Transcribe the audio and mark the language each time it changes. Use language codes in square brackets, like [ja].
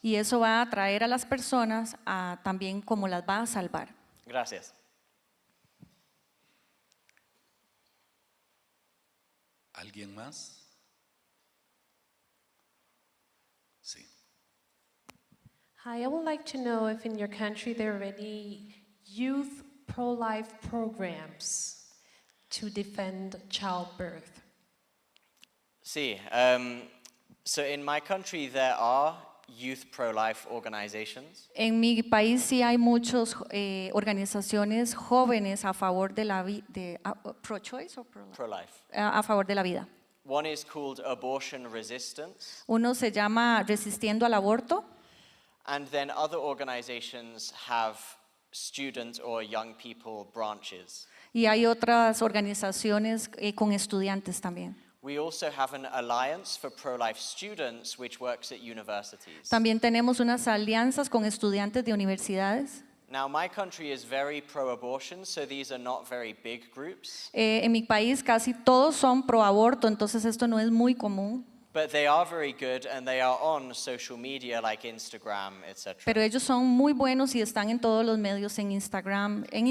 [es] Y eso va a atraer a las personas también como las va a salvar. Gracias. ¿Alguien más? Sí. [en] Hi, I would like to know if in your country there are any youth pro-life programs to defend childbirth. Sí, so in my country there are youth pro-life organizations. [es] En mi país sí hay muchas organizaciones jóvenes a favor de la vida, pro-choice o pro-life? [en] Pro-life. [es] A favor de la vida. [en] One is called Abortion Resistance, [es] Uno se llama Resistiendo al Aborto [en] and then other organizations have student or young people branches. [es] y hay otras organizaciones con estudiantes también. [en] We also have an alliance for pro-life students which works at universities. [es] También tenemos unas alianzas con estudiantes de universidades. [en] Now my country is very pro-abortion, so these are not very big groups, [es] En mi país casi todos son pro aborto, entonces esto no es muy común, [en] but they are very good and they are on social media like Instagram, etc. [es] pero ellos son muy buenos y están en todos los medios en Instagram.